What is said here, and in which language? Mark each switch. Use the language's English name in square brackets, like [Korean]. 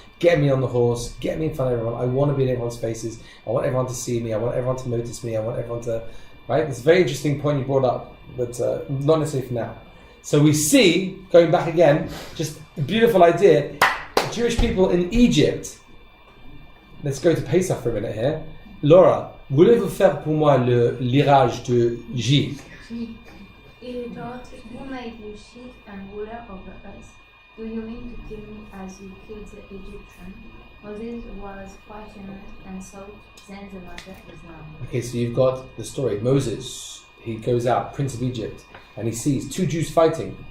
[English] Get me on the horse, get me in front of everyone, I want to be in everyone's faces, I want everyone to see me, I want everyone to notice me, I want everyone to, right? It's a very interesting point you brought up, but not necessarily for now. So we see, going back again, just a beautiful idea, Jewish people in Egypt. Let's go to Pesach for a minute here. [French] Laura, voulez-vous faire pour moi le lirage de J? [English] He wrote, "Who made you sheep and ruler over us? Do you mean to kill me as you killed the Egyptian?" Moses was passionate and so then the matter is known. Okay, so you've got the story. Moses, he goes out, Prince of Egypt, and he sees two Jews fighting.